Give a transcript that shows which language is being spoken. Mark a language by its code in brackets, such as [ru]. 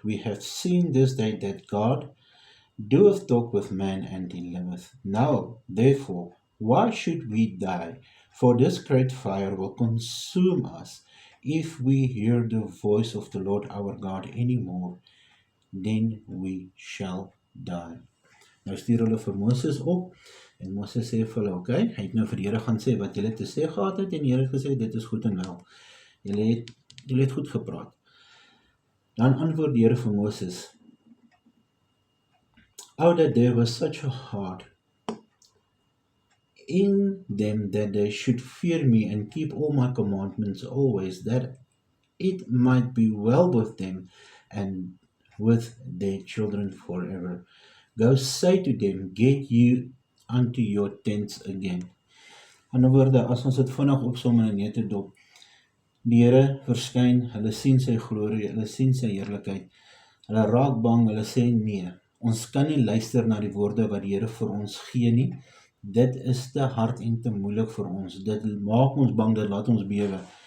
[en] We have seen this day that God doeth talk with man and he liveth. Now, therefore, why should we die? For this great fire will consume us. If we hear the voice of the Lord our God anymore, then we shall die. [af] Nou stuur hulle vir Moses op, en Moses sê vir hulle, okay, hy het nou vir die Here gaan sê wat julle te sê gehad het, en die Here het gesê, dit is goed en wel. Julle het goed gepraat. Dan antwoord die Here vir Moses, [en] Oh, that there was such a heart in them that they should fear me and keep all my commandments always, that it might be well with them and with their children forever. Go say to them, get you unto your tents again. [af] In ander woorde, as ons dit vinnig opsom in 'n nette dop, die Here verskyn, hulle sien sy glorie, hulle sien sy heerlikheid, hulle raak bang, hulle sê nee, ons kan nie luister na die woorde wat die Here vir ons gee nie. Dit is te hard en te moeilik vir ons. Dit maak ons bang, dit laat ons bewe.